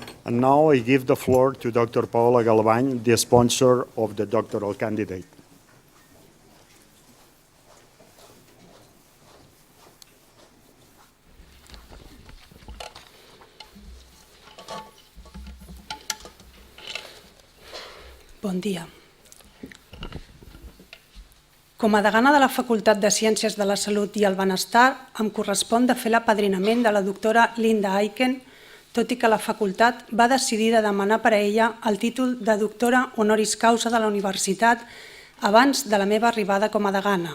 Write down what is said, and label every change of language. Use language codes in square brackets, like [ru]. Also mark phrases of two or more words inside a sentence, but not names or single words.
[en] And now I give the floor to Dr. Paola Galbany, the sponsor of the doctoral candidate. [ca] Bon dia. Com a degana de la Facultat de Ciències de la Salut i el Benestar, em correspon de fer l'apadrinament de la doctora Linda Aiken, tot i que la facultat va decidir de demanar per a ella el títol de doctora [la] Honoris Causa [ca] de la universitat abans de la meva arribada com a degana.